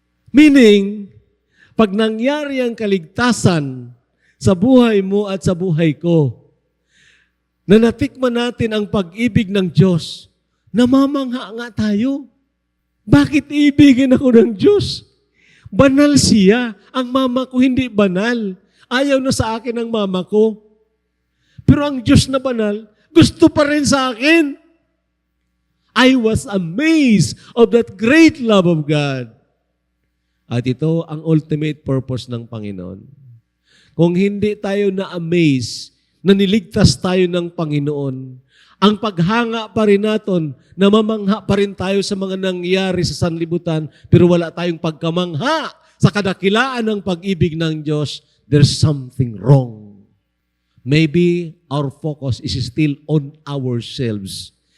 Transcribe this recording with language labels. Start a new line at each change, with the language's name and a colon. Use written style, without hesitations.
Filipino: Meaning, pag nangyari ang kaligtasan sa buhay mo at sa buhay ko, na natikman natin ang pag-ibig ng Diyos, namamangha nga tayo. Bakit ibigin ako ng Diyos? Banal siya. Ang mama ko hindi banal. Ayaw na sa akin ang mama ko. Pero ang Diyos na banal, gusto pa rin sa akin.
English: I was amazed of that great love of God.
Filipino: At ito ang ultimate purpose ng Panginoon. kung hindi tayo na-amaze na niligtas tayo ng Panginoon, ang paghanga pa rin natin, namamangha pa rin tayo sa mga nangyari sa sanlibutan, pero wala tayong pagkamangha sa kadakilaan ng pag-ibig ng Diyos,
English: there's something wrong. Maybe our focus is still on ourselves.